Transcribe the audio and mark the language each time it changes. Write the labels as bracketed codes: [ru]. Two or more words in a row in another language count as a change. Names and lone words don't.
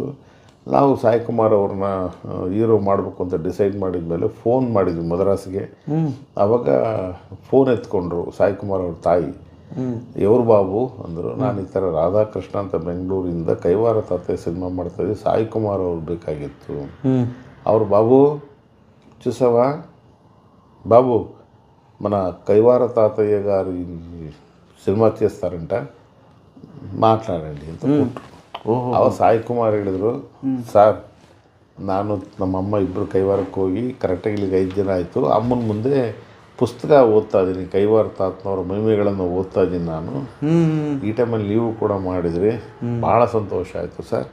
[kn] ನಾವು ಸಾಯಿ ಕುಮಾರ್ ಅವ್ರನ್ನ ಹೀರೋ ಮಾಡಬೇಕು ಅಂತ ಡಿಸೈಡ್ ಮಾಡಿದ ಮೇಲೆ ಫೋನ್ ಮಾಡಿದ್ವಿ ಮದ್ರಾಸ್ಗೆ. ಆವಾಗ ಫೋನ್ ಎತ್ಕೊಂಡ್ರು ಸಾಯಿ ಕುಮಾರ್ ಅವ್ರ ತಾಯಿ. ಎವ್ರು ಬಾಬು ಅಂದರು. ನಾನು ಈ ಥರ ರಾಧಾಕೃಷ್ಣ ಅಂತ ಬೆಂಗಳೂರಿಂದ ಕೈವಾರ ತಾತೆ ಸಿನಿಮಾ ಮಾಡ್ತಾಯಿದ್ದೆ, ಸಾಯಿ ಕುಮಾರ್ ಅವ್ರು ಬೇಕಾಗಿತ್ತು. [te] ಅವರು బాబు చూసావా బాబు మన కైవార తాతయ్య గారు సినిమా చేస్తారంట, మాట్లాడండి [kn] ಅಂತ ಕೊಟ್ಟರು. ಅವಾಗ ಸಾಯಿ ಕುಮಾರ್ ಹೇಳಿದರು, ಸರ್ ನಾನು ನಮ್ಮಮ್ಮ ಇಬ್ಬರು ಕೈವಾರಕ್ಕೆ ಹೋಗಿ ಕರೆಕ್ಟಾಗಿ ಇಲ್ಲಿಗೆ 5 ದಿನ ಆಯಿತು. ಅಮ್ಮನ ಮುಂದೆ ಪುಸ್ತಕ ಓದ್ತಾ ಇದ್ದೀನಿ, ಕೈವಾರ ತಾತನವರ ಮಹಿಮೆಗಳನ್ನು ಓದ್ತಾ ಇದ್ದೀನಿ ನಾನು. ಈ ಟೈಮಲ್ಲಿ ನೀವು ಕೂಡ ಮಾಡಿದ್ರಿ, ಭಾಳ ಸಂತೋಷ ಆಯಿತು ಸರ್.